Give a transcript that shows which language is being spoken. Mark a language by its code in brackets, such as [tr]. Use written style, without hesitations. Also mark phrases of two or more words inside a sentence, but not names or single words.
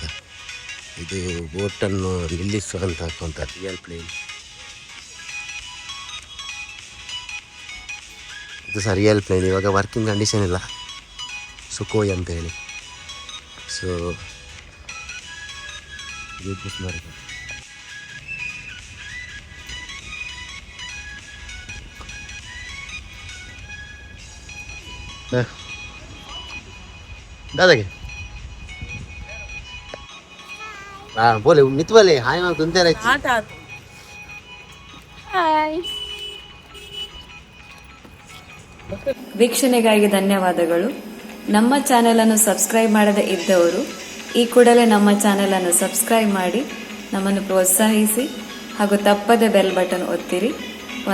[kn] ಇದು ಬೋಟನ್ನು ನಿಲ್ಲಿಸುವಂಥ [en] real plane. [kn] ಇದು ಸಹ [en] real plane. [kn] ಇವಾಗ [en] working condition [kn] ಇಲ್ಲ, ಸುಕೋಯ್ ಅಂತ ಹೇಳಿ. ಸೊ ಇದು ಸ್ಮಾರಕ. दादा बोले मित बोले हाय मग तुमच्या ವೀಕ್ಷಣೆಗಾಗಿ ಧನ್ಯವಾದಗಳು. ನಮ್ಮ ಚಾನೆಲನ್ನು ಸಬ್ಸ್ಕ್ರೈಬ್ ಮಾಡದೇ ಇದ್ದವರು ಈ ಕೂಡಲೇ ನಮ್ಮ ಚಾನೆಲನ್ನು ಸಬ್ಸ್ಕ್ರೈಬ್ ಮಾಡಿ ನಮ್ಮನ್ನು ಪ್ರೋತ್ಸಾಹಿಸಿ ಹಾಗೂ ತಪ್ಪದೆ [en] bell button [kn] ಒತ್ತಿರಿ.